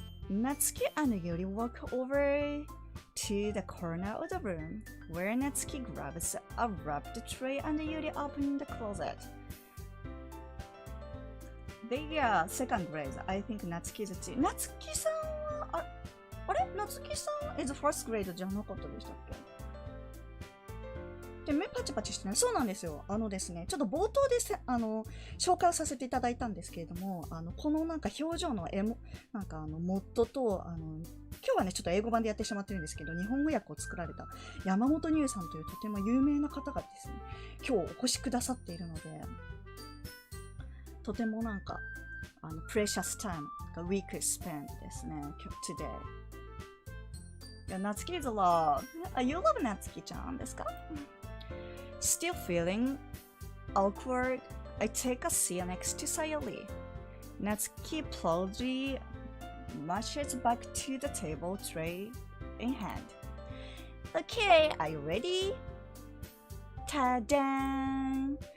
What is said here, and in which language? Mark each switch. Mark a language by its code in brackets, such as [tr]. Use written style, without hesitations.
[en] Natsuki and Yuri walk over to the corner of the room, where Natsuki grabs a wrapped tray and Yuri opens the closet. They are second grade. I think Natsuki is a teen. [ja] Natsuki-san はあれ夏希さん [en] is first grade [ja] じゃなかったでしたっけ？で、目パチパチしてない。そうなんですよ。ですね、ちょっと冒頭で紹介をさせていただいたんですけれども、このなんか表情のなんかモッドと、今日はね、ちょっと英語版でやってしまってるんですけど、日本語訳を作られた山本ニューさんというとても有名な方がですね、今日お越しくださっているので、とてもなんか、 [en] precious time [ja] が [en] we could spend [ja] ですね、 [en] today。 [ja] いや、 [en] 夏希 is love. You love 夏希ちゃんですか Still feeling awkward, I take a seat next to Sayori. Natsuki proudly marches back to the table, tray in hand. Okay, are you ready? Ta-da!